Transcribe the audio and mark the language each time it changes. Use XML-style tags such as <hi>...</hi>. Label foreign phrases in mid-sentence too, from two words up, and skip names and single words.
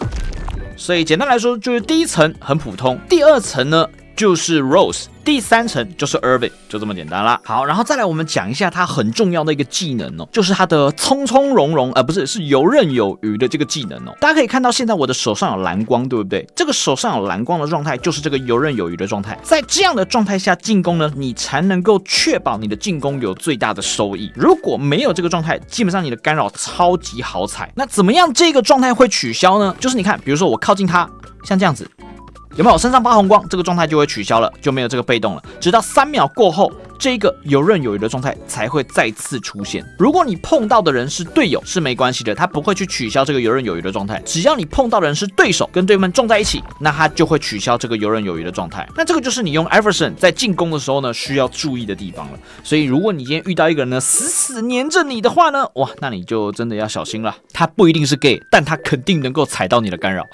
<zh>所以簡單來說，就是第一層很普通，第二層呢就是 Rose， 第3層就是 Irving， 就這麼簡單啦。好，然後再來我們講一下它很重要的一個技能哦，就是它的從從容容，不是，是游刃有餘的這個技能哦。大家可以看到，現在我的手上有藍光，對不對？這個手上有藍光的狀態，就是這個游刃有餘的狀態。在這樣的狀態下進攻呢，你才能夠確保你的進攻有最大的收益。如果沒有這個狀態，基本上你的干擾超級好踩。那怎麼樣這個狀態會取消呢？就是你看，比如說我靠近它，像這樣子。有沒有身上發紅光？這個狀態就會取消了，就沒有這個被動了。直到3秒過後，這個游刃有餘的狀態才會再次出現。如果你碰到的人是隊友，是沒關係的，他不會去取消這個游刃有餘的狀態。只要你碰到的人是對手，跟隊友們撞在一起，那他就會取消這個游刃有餘的狀態。那這個就是你用 Iverson 在進攻的時候呢，需要注意的地方了。所以如果你今天遇到一個人呢，死死黏着你的話呢，哇，那你就真的要小心了。他不一定是 gay， 但他肯定能夠踩到你的干擾。</zh>